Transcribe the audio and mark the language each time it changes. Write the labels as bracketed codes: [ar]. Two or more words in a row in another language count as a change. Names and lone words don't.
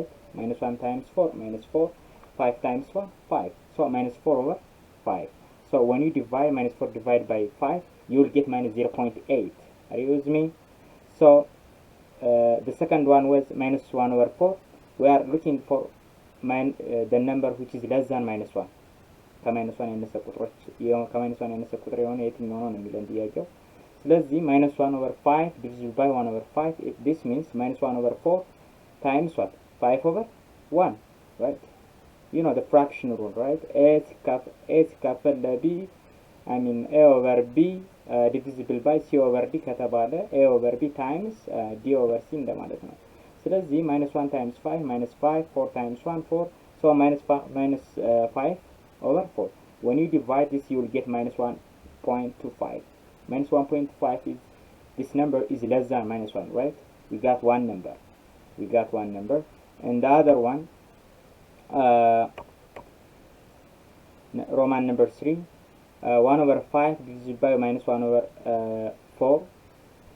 [en] Minus 1 times 4, minus 4, 5 times 1, 5. So minus 4 over 5. So when you divide minus 4 divided by 5, you will get minus 0.8. Are you with me? So the second one was minus 1 over 4. We are looking for the number which is less than minus 1. [am] ከማይነስ 1 ያነሰ ቁጥሮች ከማይነስ 1 ያነሰ ቁጥር የሆነ የትኛው ነው የሚለን ጥያቄው። ስለዚህ [en] minus 1 over 5 divided by 1 over 5, this means minus 1 over 4 times what? 5 over 1, right? You know the fraction rule, right? [am] A ሲካፈል ለB, [en] A over B divisible by C over D [am] ከተባለ [en] A over B times D over C [am] እንደማለት ነው። ስለዚህ [en] minus 1 times 5, minus 5, 4 times 1, 4. So minus 5 over 4. When you divide this, you will get minus 1.25. Minus 1.5 is, this number is less than minus 1, right? We got one number. And the other one, Roman number 3, 1 over 5 divided by minus 1 over 4.